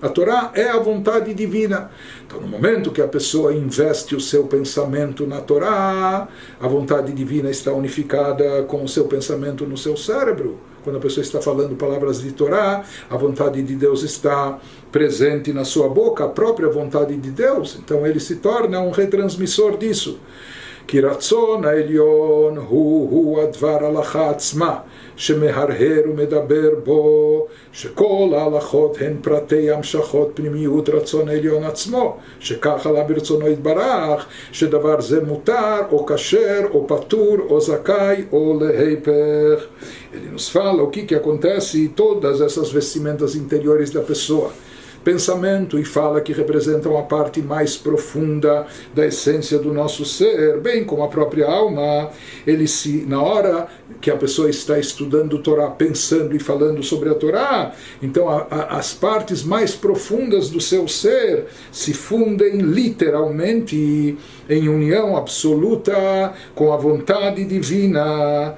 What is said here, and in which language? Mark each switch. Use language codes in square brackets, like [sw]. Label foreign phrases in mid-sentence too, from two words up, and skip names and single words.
[pt] A Torá é a vontade divina. Então, no momento que a pessoa investe o seu pensamento na Torá, a vontade divina está unificada com o seu pensamento no seu cérebro. Quando a pessoa está falando palavras de Torá, a vontade de Deus está presente na sua boca, a própria vontade de Deus. Então, ele se torna um retransmissor disso. [he] כי רצון העליון הוא הדבר ההלכה עצמה, שמהרהר ומדבר בו, שכל ההלכות הן פרטי המשכות פנימיות רצון העליון עצמו, שכך עלה ברצונו יתברך, שדבר זה מותר או כשר או פטור או זכאי או להיפך. [pt] Ele nos fala o que acontece em todas essas vestimentas interiores da pessoa. Pensamento e fala que representam a parte mais profunda da essência do nosso ser, bem como a própria alma. Na hora que a pessoa está estudando o Torá, pensando e falando sobre a Torá, então as partes mais profundas do seu ser se fundem literalmente em união absoluta com a vontade divina.